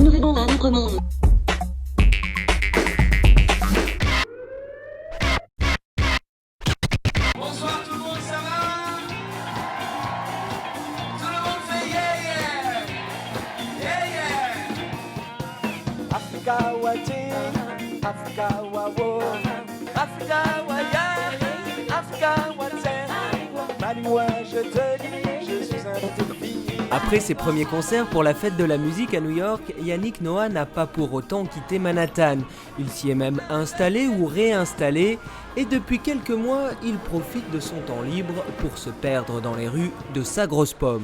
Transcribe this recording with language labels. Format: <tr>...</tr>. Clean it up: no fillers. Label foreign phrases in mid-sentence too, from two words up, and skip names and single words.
<fr>répondre à notre monde. Bonsoir tout le monde, ça va? Tout le monde fait</fr> <en>yeah yeah! Yeah yeah! Africa wa ting, Africa wa wo, Africa wa ya, Africa wa zen.</en> <fr>Manoua, je te dis, je suis un petit fille. Après ses premiers concerts pour la fête de la musique à New York, Yannick Noah n'a pas pour autant quitté Manhattan. Il s'y est même installé ou réinstallé et depuis quelques mois, il profite de son temps libre pour se perdre dans les rues de sa grosse pomme.</fr>